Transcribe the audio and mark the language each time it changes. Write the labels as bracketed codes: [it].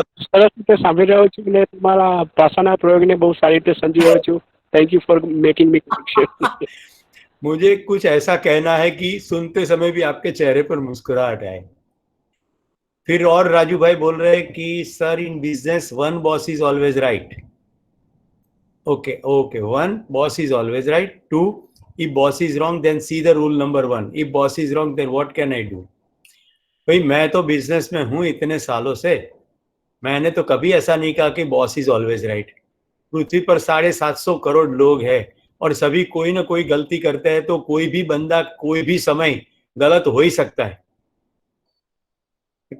[gu] સરસ રીતે સાંભળી રહ્યો છું અને તમારા ભાષાના પ્રયોગને બહુ સારી રીતે સમજી રહ્યો છું. [en] Thank you for making me connection. [hi] मुझे कुछ ऐसा कहना है कि सुनते समय भी आपके चेहरे पर मुस्कुराहट आए। फिर और राजू भाई बोल रहे हैं कि sir [en] In business one boss is always right. Okay, okay. One, boss is always right. Two, if boss is wrong, then see the rule number one. If boss is wrong, then what can I do? [hi] भाई मैं तो business में हूं इतने सालों से, मैंने तो कभी ऐसा नहीं कहा कि [en] Boss is always right. [hi] पृथ्वी पर 750 करोड़ लोग हैं और सभी कोई ना कोई गलती करते हैं, तो कोई भी बंदा कोई भी समय गलत हो ही सकता है।